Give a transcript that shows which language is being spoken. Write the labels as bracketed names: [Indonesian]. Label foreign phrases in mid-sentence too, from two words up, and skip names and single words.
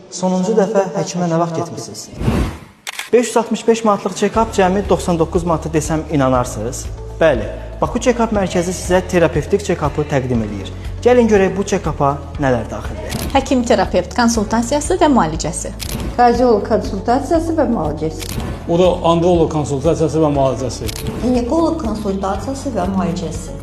[Azerbaijani] Sonuncu dəfə həkimə nə vaxt getmisiniz? 565 manatlıq check-up cəmi 99 manatı desəm inanarsınız? Bəli, Baku check-up mərkəzi sizə terapevtik check-up'ı təqdim edir. Gəlin görək bu check-up'a nələr daxildir. Həkim-terapevt konsultasiyası və müalicəsi. Kardiolog konsultasiyası və müalicəsi. O da androlog konsultasiyası və müalicəsi. Ginekoloq konsultasiyası və müalicəsi.